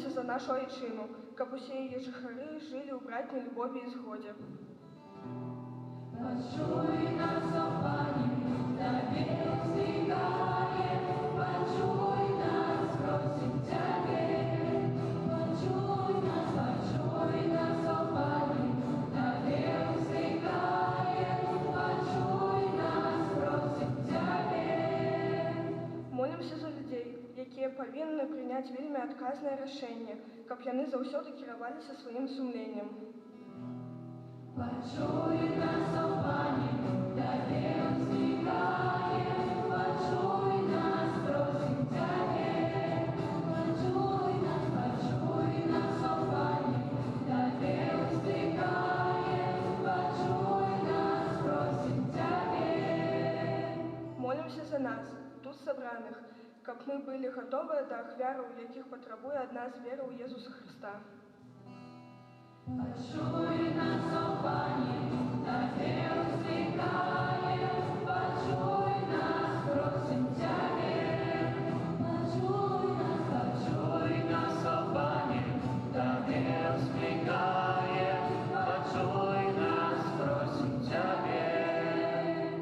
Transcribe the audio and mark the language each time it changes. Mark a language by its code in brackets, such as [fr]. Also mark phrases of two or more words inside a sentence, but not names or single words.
[be] нашу айчыну, каб усе яе жыхары жылі ў братняй любові і згодзе. [uk] Почуй нас, о Пане, Тебе устигаем, почуй нас, просим Тебе. Почуй нас, о Пане, Тебе устигаем, почуй нас, просим Тебе. [be] Молімся за людзей, якія павінны прыняць вельмі адказнае рашэнне, каб яны заўсёды кіраваліся сваім сумленнем. [uk] Почуй нас, о Пане, Тебе устигаем, почуй нас, просим Тебе. Почуй нас, о Пане, Тебе устигаем, почуй нас, просим Тебе. [be] Молімся за нас, тут сабраных, каб мы былі гатовыя да ахвяраў, якіх патрабуе ад нас вера ў Езуса Хрыста. [uk] Почуй нас, о Пане, Тебе устигаем, почуй нас, просим Тебе. Почуй нас, о Пане, Тебе устигаем, почуй нас, просим Тебе.